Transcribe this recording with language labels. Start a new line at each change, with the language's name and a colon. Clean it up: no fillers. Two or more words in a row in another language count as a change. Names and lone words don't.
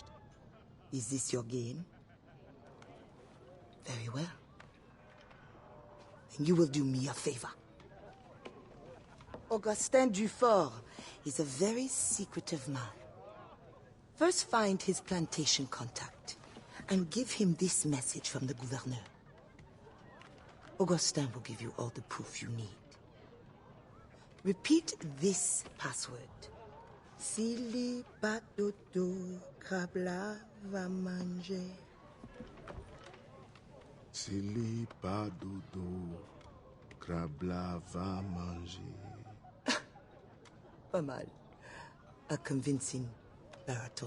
English: Is this your game? Very well. Then you will do me a favor. Augustin Dufort is a very secretive man. First find his plantation contact and give him this message from the gouverneur. Augustin will give you all the proof you need. Repeat this password.
French: Sili Badodo Krabla va manger. Sili Badodo Krabla va manger. Pas mal.
English: A convincing baritone.